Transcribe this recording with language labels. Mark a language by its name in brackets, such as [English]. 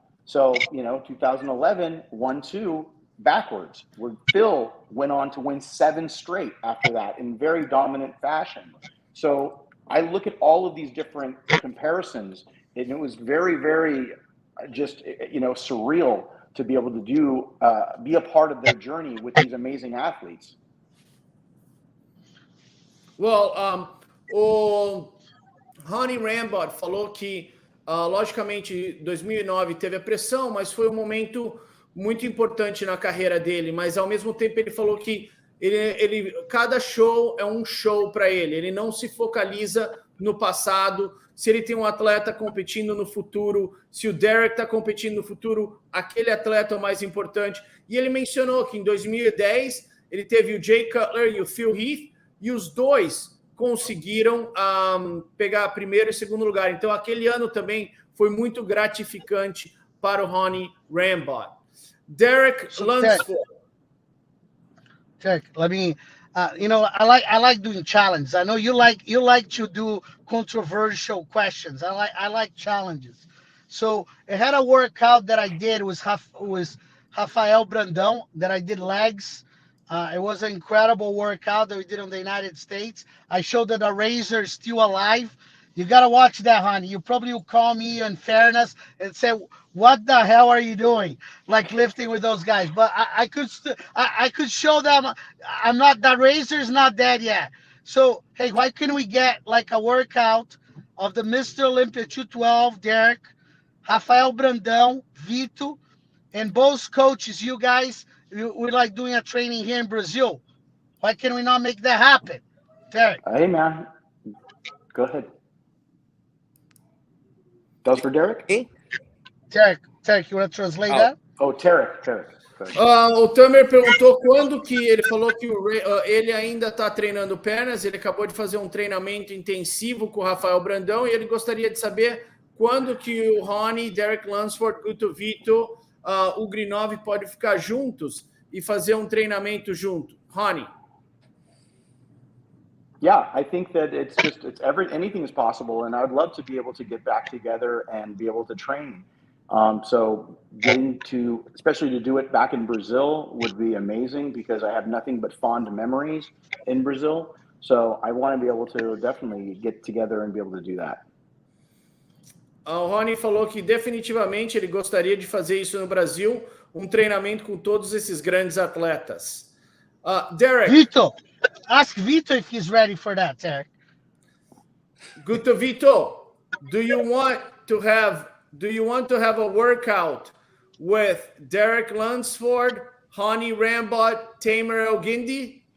[English] So 2011, 1-2 backwards, where Phil went on to win 7 straight after that in very dominant fashion. So I look at all of these different comparisons, and it was very, very just, surreal to be able to be a part of their journey with these amazing athletes. [Portuguese] Well, o Ronnie Rambod falou que, logicamente, 2009 teve a pressão, mas foi um momento muito importante na carreira dele. Mas, ao mesmo tempo, ele falou que cada show é um show para ele. Ele não se focaliza no passado. Se ele tem um atleta competindo no futuro, se o Derek está competindo no futuro, aquele atleta é o mais importante. E ele mencionou que em 2010 ele teve o Jay Cutler e o Phil Heath, e os dois conseguiram pegar primeiro e segundo lugar. Então, aquele ano também foi muito gratificante para o Ronnie Rambod. [English] Derek Lunsford. Derek, let me, I like doing challenges. I know you like to do controversial questions. I like challenges. So I had a workout that I did was Rafael Brandão, that I did legs. It was an incredible workout that we did in the United States. I showed that the razor is still alive. You got to watch that, honey. You probably will call me in fairness and say, what the hell are you doing? Like lifting with those guys. But I could show them that razor is not dead yet. So, hey, why can't we get like a workout of the Mr. Olympia 212, Derek, Rafael Brandão, Vito, and both coaches, you guys, we like doing a training here in Brazil. Why can we not make that happen? Derek. Hey, man. Go ahead. That was for Derek? Derek, you want to translate that? Oh, Tarek. [Portuguese] O Tamer perguntou quando que ele falou que ele ainda está treinando pernas. Ele acabou de fazer um treinamento intensivo com o Rafael Brandão e ele gostaria de saber quando que o Ronnie, Derek Lunsford, Guto Vito, o Grinov pode ficar juntos e fazer um treinamento junto. [English] Ronnie. Yeah, I think that anything is possible, and I'd love to be able to get back together and be able to train. So especially to do it back in Brazil would be amazing, because I have nothing but fond memories in Brazil. So I want to be able to definitely get together and be able to do that. [Portuguese] O Ronnie falou que definitivamente ele gostaria de fazer isso no Brasil, um treinamento com todos esses grandes atletas. [English] Derek. Vito, ask Vito if he's ready for that, Derek. Guto Vito, do you want to have a workout with Derek Lunsford, Ronnie Rambod, Tamer Elguindi?